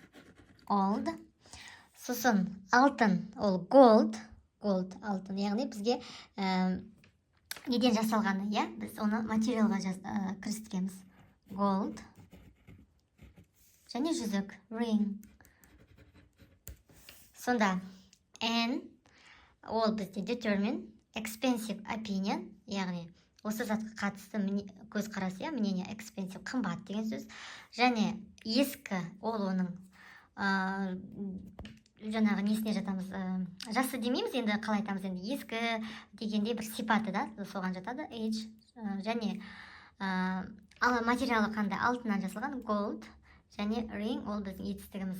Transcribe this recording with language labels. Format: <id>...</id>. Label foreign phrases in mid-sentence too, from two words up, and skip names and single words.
<kk>Сосын алтын, ол gold, алтын, яғни бізге неден жасалғаны, біз оны материалға кірістіреміз. Gold. Және жүзік, ring. Сонда n, ол бізде</kk> <en>determine, expensive, opinion,</en> <kk>яғни осы затқа қатысты көзқарас, иә, мнение expensive қымбат деген сөз, және ескі ол оның жаңағы несіне жатамыз, жасы демейміз енді, қалай айтамыз енді, ескі дегенде бір сипаты да соған жатады, age, және ал материалы қандай, алтыннан жасалған, gold, және ring, ол біздің етістігіміз.</kk>